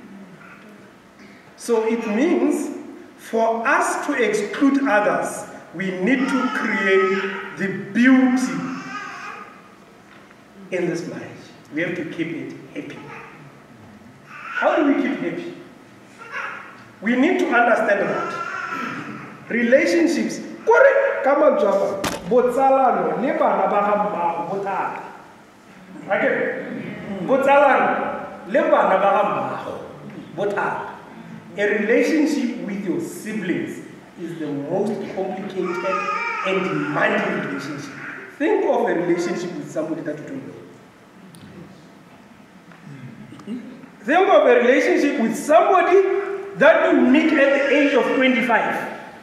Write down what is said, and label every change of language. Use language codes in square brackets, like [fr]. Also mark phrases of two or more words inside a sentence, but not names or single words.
[en] So it means for us to exclude others, we need to create the beauty in this marriage. We have to keep it happy. How do we keep happy? We need to understand that relationships, correct, come on, Java, [tn] botsalano, le bana ba ga mmago botala. [en] Okay? [tn] Botsalano, le bana ba ga mmago botala. [en] A relationship with your siblings is the most complicated and demanding relationship. Think of a relationship with somebody that you don't know. Think of a relationship with somebody that you meet at the age of 25.